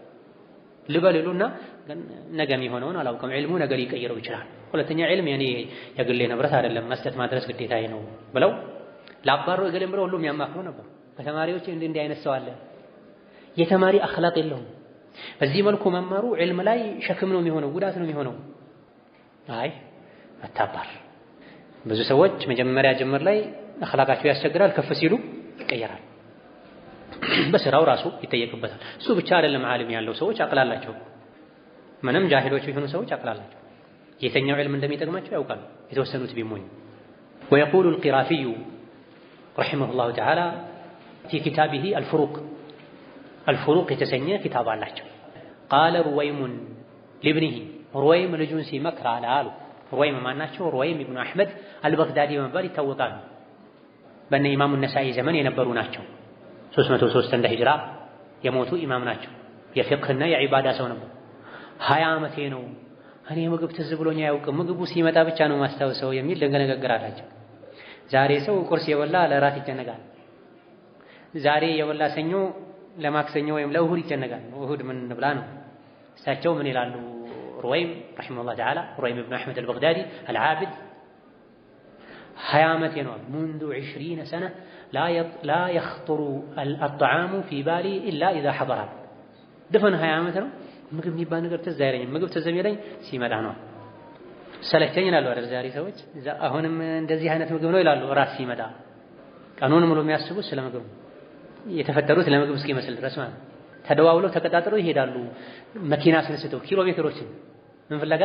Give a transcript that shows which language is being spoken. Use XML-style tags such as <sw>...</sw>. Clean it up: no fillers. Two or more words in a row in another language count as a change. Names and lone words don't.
<am>ልበልሉና ግን ነገ የሚሆነውን አላውቅም። ዕልሙ ነገ ሊቀይረው ይችላል። ሁለተኛ ዕልም የኔ የግሌ ንብረት አይደለም፣ መስጠት ማድረስ ግዴታዬ ነው ብለው ላባሩ እገሌም ብለው ሁሉ የሚያማክሩ ነበር። ከተማሪዎች እንዲህ አይነት ሰው አለ። የተማሪ አኽላቅ የለውም። በዚህ መልኩ መማሩ ዕልም ላይ ሸክም ነው የሚሆነው፣ ጉዳት ነው የሚሆነው። አይ አታባር። ብዙ ሰዎች መጀመሪያ ጅምር ላይ አኽላቃቸው ያስቸግራል፣ ከፍ ሲሉ ይቀየራል። በስራው ራሱ ይጠየቅበታል። እሱ ብቻ አይደለም ዓሊም ያለው ሰዎች አቅላላቸው፣ ምንም ጃሂሎች የሆኑ ሰዎች አቅላላቸው የተኛው ዕልም እንደሚጠቅማቸው ያውቃሉ፣ የተወሰኑት ቢሞኝ።</am> <ar>ويقول القرافي رحمه الله تعالى في كتابه الفروق</ar> <am>የተሰኘ ኪታብ አላቸው።</am> <ar>قال رويم لابنه رويم</ar> <am>ልጁን ሲመክር አሉ። رويم ማናቸው? رويم ابن احمد البغدادي በመባል ይታወቃሉ። በእነ ኢማሙ ነሳኢ ዘመን የነበሩ ናቸው። 303 እንደ ሂጅራ የሞቱ ኢማም ናቸው። የፊቅህና የዒባዳ ሰው ነበር። 20 ዓመቴ ነው እኔ ምግብ ትዝ ብሎኝ አያውቅም፣ ምግቡ ሲመጣ ብቻ ነው ማስታወሰው የሚል ደንገነገር አላቸው። ዛሬ ሰው ቁርስ የበላ ለራት ይጨነቃል። ዛሬ የበላ ሰኞ ለማክሰኞ ወይም ለእሁድ ይጨነቃል። እሁድ ምን ብላ ነው? እሳቸው ምን ይላሉ?</am> <ar>رويم رحمه الله تعالى رويم ابن أحمد البغدادي العابد</ar> <am>20 ዓመቴ ነው</am> <ar>منذ 20 سنة لا يخطر الطعام في بالي إلا إذا حضر دفن</ar> <am>20 ዓመት ነው ምግብ የሚባል ነገር ትዝ አይለኝም። ምግብ ትዝ የሚለኝ ሲመጣ ነው። ሰለቸኝ ይላሉ አይደል ዛሬ ሰዎች። አሁንም እንደዚህ አይነት ምግብ ነው ይላሉ ራስ ሲመጣ። ቀኑን ሙሉ የሚያስቡት ስለ ምግብ የተፈጠሩት ለምግብ እስኪመስል ድረስ ማለት ነው። ተደዋውለው ተቀጣጥረው ይሄዳሉ። መኪና አስነስተው ኪሎ ሜትሮችን ምን ፍለጋ?</am>